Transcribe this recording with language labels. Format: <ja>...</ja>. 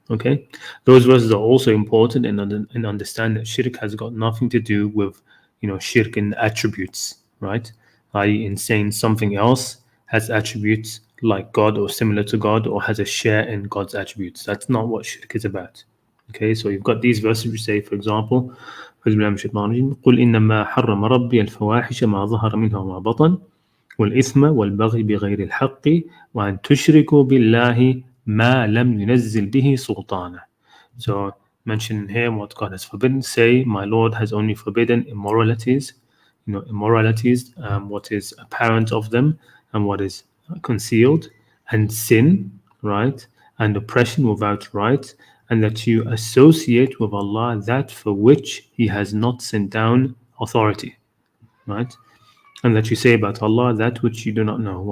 <en>Okay, those verses are also important in understand that shirk has got nothing to do with shirk in attributes, right? I.e., in saying something else has attributes like God or similar to God or has a share in God's attributes. That's not what shirk is about. Okay, so you've got these verses which say, for example,</en> <ar>قل إنما حرم ربي الفواحش ما ظهر منها وما بطن والإثم والبغي بغير الحق وأن تشركوا بالله ما لم ينزل به سلطانا.</ar> <en>So mention here what God has forbidden. Say, my Lord has only forbidden immoralities, what is apparent of them and what is concealed, and sin, right, and oppression without right, and that you associate with Allah that for which He has not sent down authority, right, and that you say about Allah that which you do not know.</en>